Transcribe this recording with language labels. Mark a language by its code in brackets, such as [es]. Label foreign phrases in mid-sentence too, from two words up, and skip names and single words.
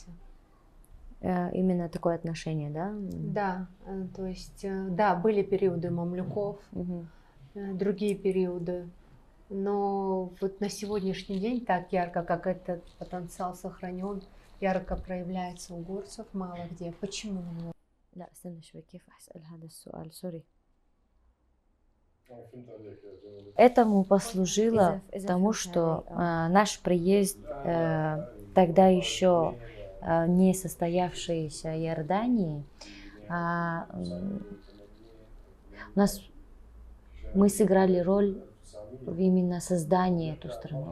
[ru] Именно такое отношение, да? Да, то есть, да, были периоды мамлюков, другие периоды, но вот на сегодняшний день так ярко, как этот потенциал сохранен, ярко проявляется у горцев мало где. Почему? [ar] لا استنى شوي كيف أسأل هذا السؤال سوري. [ru] Этому послужило тому, что наш приезд тогда еще не состоявшейся Иордании, мы сыграли роль в именно создании этой страны.